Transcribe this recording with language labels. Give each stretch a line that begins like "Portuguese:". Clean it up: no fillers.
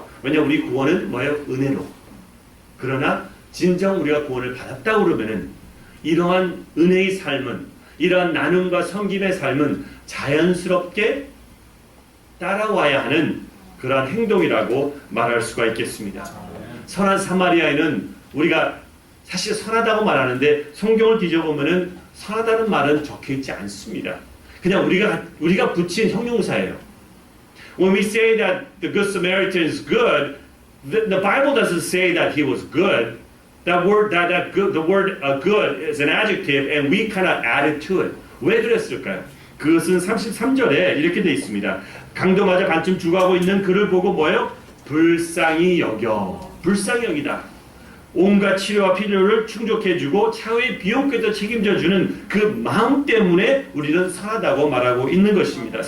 Korean: 왜냐하면 우리 구원은 뭐예요? 은혜로. 그러나 진정 우리가 구원을 받았다고 그러면은 이러한 은혜의 삶은, 이러한 나눔과 섬김의 삶은 자연스럽게 따라와야 하는 그러한 행동이라고 말할 수가 있겠습니다. 선한 사마리아인은 우리가 사실 선하다고 말하는데 성경을 뒤져보면은 선하다는 말은 적혀있지 않습니다. 그냥 우리가 붙인 형용사예요.
English: When we say that the Good Samaritan is good, the Bible doesn't say that he was good. That word, the word good is an adjective, and we kind of added to it.
Korean: 왜 그랬을까요? 그것은 33절에 이렇게 되어 있습니다. 강도마저 반쯤 죽어가고 있는 그를 보고 뭐예요? 불쌍히 여겨. 불쌍히 여기다. 온갖 치료와 필요를 충족해주고 차후의 비용까지도 책임져주는 그 마음 때문에 우리는 선하다고 말하고 있는 것입니다.